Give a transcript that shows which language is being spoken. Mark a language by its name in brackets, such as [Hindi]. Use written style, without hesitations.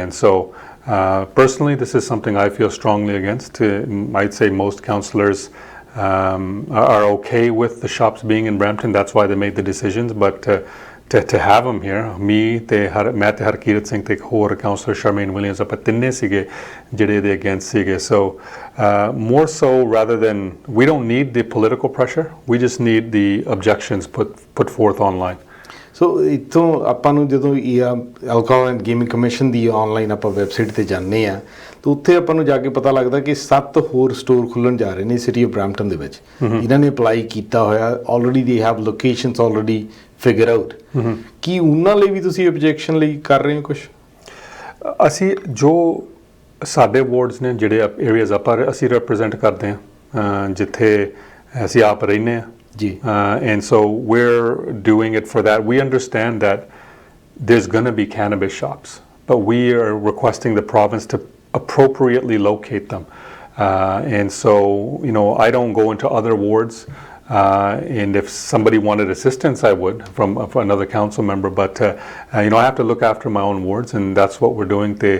[English] And so personally, this is something I feel strongly against. I'd say most councillors are okay with the shops being in Brampton. That's why they made the decisions. But to have them here, [Punjabi] ਮੈਂ ਤੇ ਹਰਕੀਰਤ ਸਿੰਘ ਤੇ ਇੱਕ ਹੋਰ councillor Charmaine Williams, ਆਪਾਂ ਤਿੰਨੇ ਸੀਗੇ ਜਿਹੜੇ ਇਹਦੇ against ਸੀਗੇ. [English] So more so, rather than, we don't need the political pressure, we just need the objections put forth online. [Punjabi] ਸੋ ਇੱਥੋਂ ਆਪਾਂ ਨੂੰ ਜਦੋਂ alcohol and gaming commission ਦੀ online ਆਪਾਂ ਵੈਬਸਾਈਟ ਤੇ ਜਾਂਦੇ ਆ, ਤਾਂ ਉੱਥੇ ਆਪਾਂ ਨੂੰ ਜਾ ਕੇ ਪਤਾ ਲੱਗਦਾ ਕਿ 7 ਹੋਰ ਸਟੋਰ ਖੁੱਲ੍ਹਣ ਜਾ ਰਹੇ ਨੇ ਸਿਟੀ ਆਫ ਬਰੈਂਪਟਨ ਦੇ ਵਿੱਚ। ਇਹਨਾਂ ਨੇ ਅਪਲਾਈ ਕੀਤਾ ਹੋਇਆ already, [English] They have locations already figure out. [Punjabi] ਕੀ ਉਹਨਾਂ ਲਈ ਵੀ ਤੁਸੀਂ ਆਬਜੈਕਸ਼ਨ ਲਈ ਕਰ ਰਹੇ ਹੋ ਕੁਛ? ਅਸੀਂ ਜੋ ਸਾਡੇ ਵਾਰਡਸ ਨੇ, ਜਿਹੜੇ ਏਰੀਆਜ਼ ਆਪਾਂ ਅਸੀਂ ਰਿਪਰੈਜ਼ੈਂਟ ਕਰਦੇ ਹਾਂ, ਜਿੱਥੇ ਅਸੀਂ ਆਪ ਰਹਿੰਦੇ ਹਾਂ ਜੀ, [English] and so we're doing it for that. We understand that there's going to be cannabis shops, but we are requesting the province to appropriately locate them. And so, I don't go into other wards, and if somebody wanted assistance, I would from another council member, but I have to look after my own wards, and that's what we're doing.